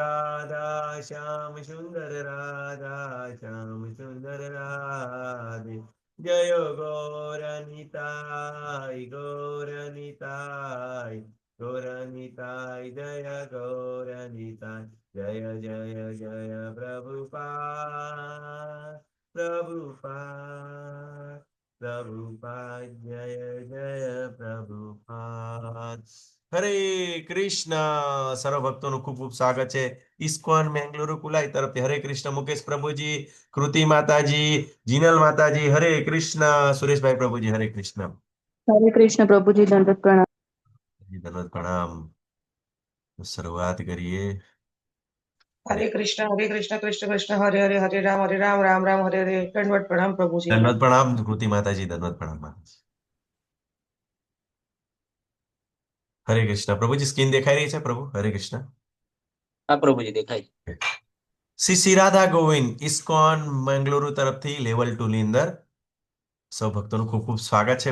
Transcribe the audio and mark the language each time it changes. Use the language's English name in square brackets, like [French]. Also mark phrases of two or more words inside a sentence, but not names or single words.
[Hindi] राधा श्याम सुंदर राधे जय गौरनिताय गौरनिताय जय गौरनिताय जय जय जय प्रभुपाद प्रभुपाद जय जय प्रभुपाद હરે કૃષ્ણ. [Gujarati] સર્વ ભક્તોનું ખૂબ ખૂબ સ્વાગત છે ઇસ્કોન મેંગલુરુ કુલાઈ તરફથી. હરે કૃષ્ણ મુકેશ પ્રભુજી, કૃતિ માતાજી, જીનલ માતાજી. હરે કૃષ્ણ સુરેશભાઈ પ્રભુજી. હરે કૃષ્ણ. [Hindi] हरे कृष्ण प्रभु जी दंडवत प्रणाम। [Gujarati] ધન્યવાદ પ્રણામ. શરૂઆત કરીએ. [Sanskrit] हरे कृष्ण कृष्ण कृष्ण हरे हरे राम राम हरे हरे। [Hindi] दंडवत प्रणाम प्रभु जी। [Gujarati] ધન્યવાદ પ્રણામ કૃતિ માતાજી. ધન્યવાદ પ્રણામ માતાજી. હરે કૃષ્ણ પ્રભુજી. સ્ક્રીન દેખાઈ રહી છે પ્રભુ? હરે કૃષ્ણ. હા પ્રભુજી દેખાય. શ્રી રાધા ગોવિંદ ઇસ્કોન મેંગલુરુ તરફથી લેવલ 2 ની અંદર સૌ ભક્તોનું ખૂબ ખૂબ સ્વાગત છે.